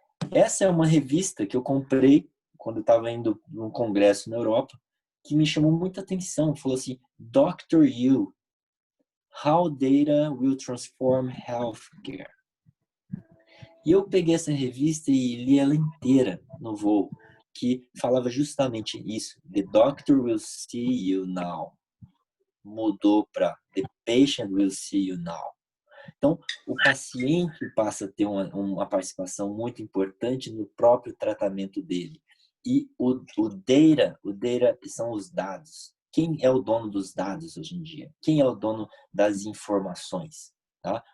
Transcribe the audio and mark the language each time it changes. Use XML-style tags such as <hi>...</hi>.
<pt>Essa é uma revista que eu comprei quando eu estava indo num congresso na Europa, que me chamou muita atenção. Falou assim,</pt> <en>Dr. You, How Data Will Transform Healthcare.</en> <pt>E eu peguei essa revista e li ela inteira no voo, que falava justamente isso.</pt> <en>The doctor will see you now.</en> <pt>Mudou para</pt> <en>The patient will see you now.</en> <pt>Então, o paciente passa a ter uma participação muito importante no próprio tratamento dele. E o data são os dados. Quem é o dono dos dados hoje em dia? Quem é o dono das informações? Tá?</pt>